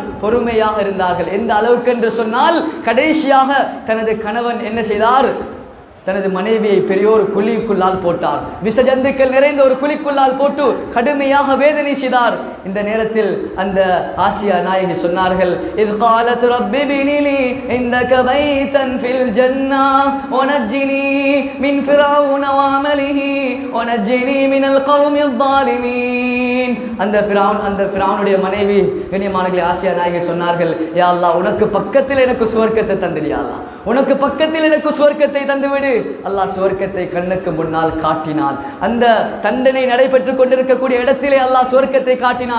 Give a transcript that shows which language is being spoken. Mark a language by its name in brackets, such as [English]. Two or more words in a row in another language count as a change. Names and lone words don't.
[Tamil] பொறுமையாக இருந்தார்கள். எந்த அளவுக்கு என்று சொன்னால், கடைசியாக தனது கணவன் என்ன செய்தார்? தனது மனைவியை பெரியோர் குழிக்குள்ளால் போட்டார். விஷஜந்துக்கள் நிறைந்த ஒரு குழிக்குள்ளால் போட்டு கடுமையாக வேதனை செய்தார். இந்த நேரத்தில் அந்த ஆசியா நாயகி சொன்னார்கள், இத் [Arabic] قالت رب ابن لي عندك بيتا في الجنة ونجني من فرعون وعمله ونجني من القوم الظالمين. [Tamil] அந்த ஃபிரௌனுடைய மனைவி கண்ணியமானவர்களே, ஆசியா நாயகி சொன்னார்கள், [Arabic] يا الله, [Tamil] உனக்கு பக்கத்தில் எனக்கு சுவர்க்கத்தை தந்துடு. [Arabic] يا الله, [Tamil] உனக்கு பக்கத்தில் எனக்கு சுவர்க்கத்தை தந்துவிடு. அல்லாஹ் சுவர்க்கத்தை கண்ணுக்கு முன்னால் காட்டினான். அந்த தண்டனை நடைபெற்றுக் கொண்டிருக்கக்கூடிய இடத்திலே அல்லாஹ் சுவர்க்கத்தை காட்டினான்.